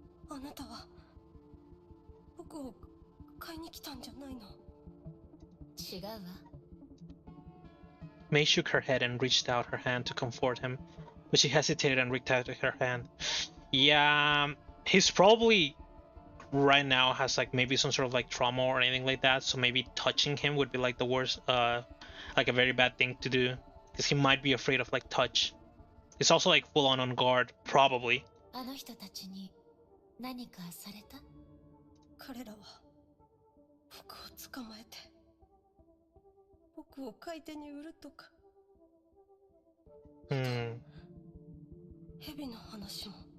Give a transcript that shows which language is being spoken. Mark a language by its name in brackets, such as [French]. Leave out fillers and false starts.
[Japanese] あなたは僕を買いに来たんじゃないの？違うわ。 [English] May shook her head and reached out her hand to comfort him, but she hesitated and retracted her hand. Yeah, he's probably right now has like maybe some sort of like trauma or anything like that, so maybe touching him would be like the worst, like a very bad thing to do, because he might be afraid of like touch. He's also like full on guard, probably. [Japanese] あの人たちに何かされた？彼らは僕を捕まえて僕を買い手に売るとか。蛇の話も。